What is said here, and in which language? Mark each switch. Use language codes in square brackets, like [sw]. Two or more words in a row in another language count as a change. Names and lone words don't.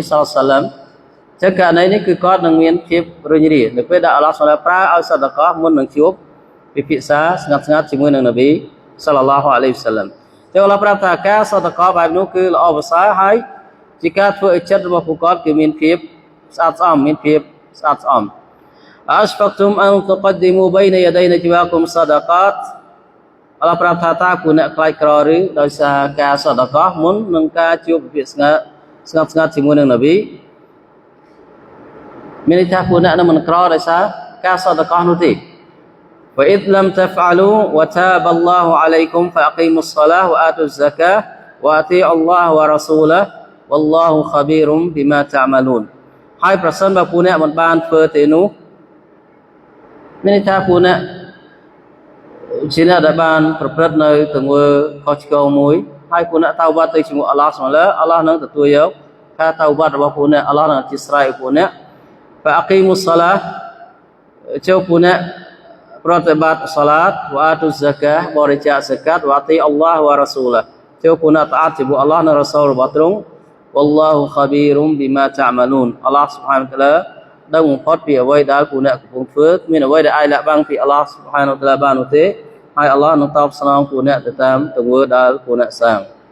[km] សល្លឡឹមចឹងករណីនេះគឺគាត់នឹងមានភាពរុញរានៅពេលដែលអល់ឡោះសូមប្រើឲ្យសតកោមុននឹងជួប ពិភាក្សាស្ងាត់ស្ងាត់ជាមួយនឹងនប៊ី [ar] صلى الله عليه وسلم [km] ចឹងអល់ឡោះប្រាប់ថាការសតកោបែបនោះគឺល្អប្រសើរហើយជាការធ្វើឲ្យចិត្តរបស់ពួកគាត់គឺមានភាពស្អាតស្អំមានភាពស្អាតស្អំ [ar] أشفقتم أن تقدموا بين يدي نجواكم صدقات [km] អល់ឡោះប្រាប់ថាតើពួកអ្នកខ្លាចក្រឬដោយសារការសតកោមុននឹងការជួបពិភាក្សាស្ងាត់ស្ងាត់ជាមួយនឹងនប៊ី [ar] មានន័យថាពួកអ្នកនឹងមិនក្រដោយសារការសតកោនោះទេ وإذ لم تفعلوا وتاب الله عليكم فأقيموا الصلاة وآتوا الزكاة وأطيعوا الله ورسوله والله خبير بما تعملون [km] ហើយប្រសិនបើពួកអ្នកមិនបានធ្វើទេនោះមាន ន័យថាពួកអ្នកជាអ្នកដែលបានប្រព្រឹត្តនៅទង្វើខុសឆ្គងមួយហើយពួកអ្នកតៅបាត់ទៅជាមួយអល់ឡោះសុបហានអល់ឡោះនឹងទទួលយកការតៅបាត់ របស់ពួកអ្នកអល់ឡោះនឹងអធិស្ឋានពួកអ្នក [ar] فأقيموا الصلاة [km] ចូលពួកអ្នកប្រតិបត្តិសាឡាតវ៉ាតុហ្សាកាបរិច្ចាគហ្សាកាត [ar] وأطيعوا الله ورسوله [km] ចូលពួកអ្នកតាអត់ជាមួយអល់ឡោះនិងរ៉ាស៊ូលរបស់ទ្រង់ [ar] والله خبير بما تعملون [km] អល់ឡោះសុបហានតាឡាដឹងបំផុតពីអ្វីដែលពួកអ្នកកំពុងធ្វើគ្មានអ្វីដែលអាចលាក់បាំងពីអល់ឡោះសុបហានតាឡាបាននោះទេហើយអល់ឡោះនឹងតបស្នងពួកអ្នកទៅតាមទង្វើដែលពួកអ្នកសាង